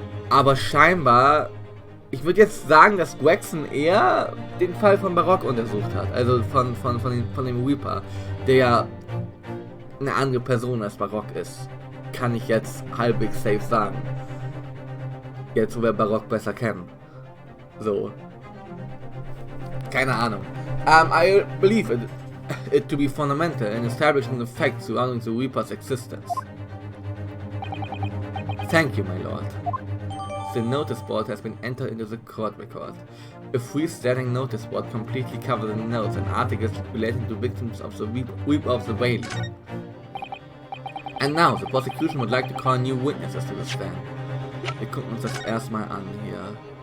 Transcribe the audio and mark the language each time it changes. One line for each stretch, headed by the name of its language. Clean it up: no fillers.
German: Aber scheinbar, ich würde jetzt sagen, dass Gregson eher den Fall von Baroque untersucht hat. Also von dem Reaper, der ja eine andere Person als Baroque ist. Kann ich jetzt halbwegs safe sagen. Jetzt, wo wir Baroque besser kennen. So. Keine Ahnung.
English: I believe it to be fundamental in establishing the facts surrounding the Reaper's existence. Thank you, my lord. The notice board has been entered into the court record. A freestanding notice board completely covers the notes and articles relating to victims of the Reaper of the Valley. And now, the prosecution would like to call new witnesses to the stand.
German: Wir gucken uns das erstmal an hier.